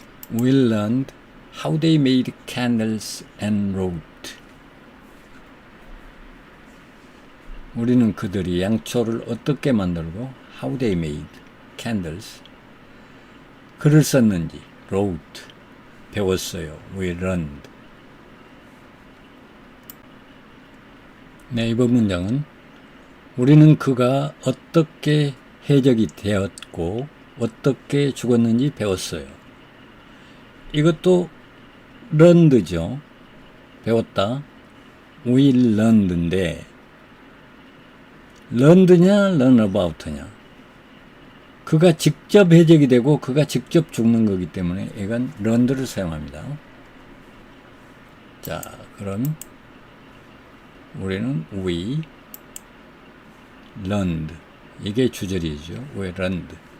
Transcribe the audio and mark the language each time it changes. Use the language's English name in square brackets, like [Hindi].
[English] We learned how they made candles and wrote. [Korean] 우리는 그들이 양초를 어떻게 만들고 [English] how they made candles, [Korean] 글을 썼는지 [English] wrote, [Korean] 배웠어요. [English] We learned. [Korean] 네, 이번 문장은 우리는 그가 어떻게 해적이 되었고 어떻게 죽었는지 배웠어요. 이것도 learned죠. 배웠다. [English] We learned [Korean] 인데 learned냐 [English] learn about [Korean] 냐. 그가 직접 해적이 되고 그가 직접 죽는 거기 때문에 이건 learned를 사용합니다. 자, 그럼 우리는 [English] we learned. [Korean] 이게 주절이죠. [English] we learned.